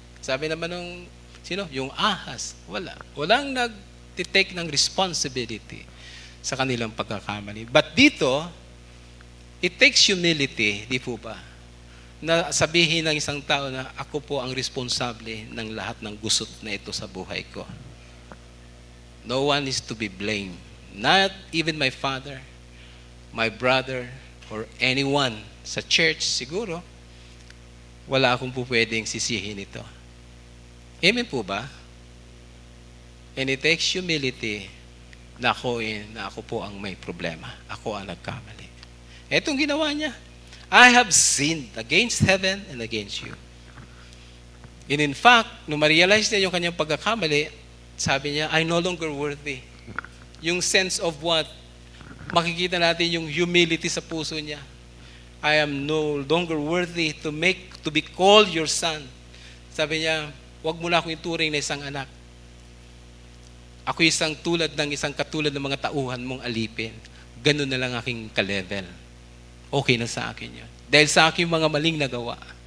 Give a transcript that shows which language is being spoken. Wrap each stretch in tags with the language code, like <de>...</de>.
<tl>Sabi naman nung, yung ahas. Walang nag-take ng responsibility sa kanilang pagkakamali.</tl> <en>But dito, it takes humility,</en> <tl>di po ba? Na sabihin ng isang tao na ako po ang responsable ng lahat ng gusot na ito sa buhay ko.</tl> <en>No one is to be blamed. Not even my father, my brother, or anyone</en> <tl>sa church siguro. Wala akong po pwedeng sisihin ito. Amen po ba?</tl> <en>And it takes humility</en> <tl>na ako po ang may problema. Ako ang nagkamali. Etong ginawa niya.</tl> <en>I have sinned against heaven and against you. And in fact,</en> <tl>nung ma-realize niya yung kanyang pagkakamali, sabi niya,</tl> <en>I'm no longer worthy.</en> <tl>Yung sense of what? Makikita natin yung humility sa puso niya.</tl> <en>I am no longer worthy to be called your son.</en> <tl>Sabi niya, wag mo na akong ituring na isang anak. Ako isang katulad ng mga tauhan mong alipin. Ganun na lang aking ka-level. Okay na sa akin yun. Dahil sa aking mga maling nagawa.</tl>